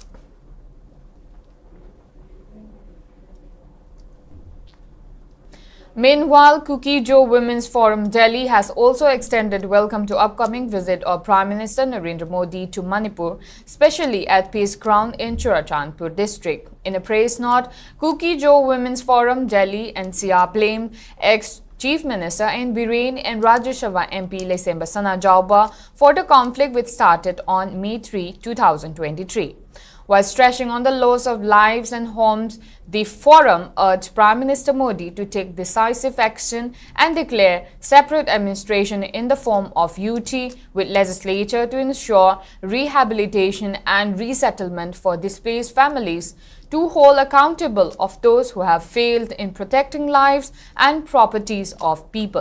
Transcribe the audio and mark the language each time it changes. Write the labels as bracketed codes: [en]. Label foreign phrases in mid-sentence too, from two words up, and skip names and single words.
[en] Meanwhile, Cookie Joe Women's Forum Delhi has also extended welcome to upcoming visit of Prime Minister Narendra Modi to Manipur, especially at Peace Ground in Churachandpur district. In a press note, Cookie Joe Women's Forum Delhi NCR blamed ex-Chief Minister and Biren and Rajya Sabha MP Lesemba Sana Jauba for the conflict which started on May 3, 2023. While stressing on the loss of lives and homes, the forum urged Prime Minister Modi to take decisive action and declare separate administration in the form of UT with legislature to ensure rehabilitation and resettlement for displaced families, to hold accountable of those who have failed in protecting lives and properties of people.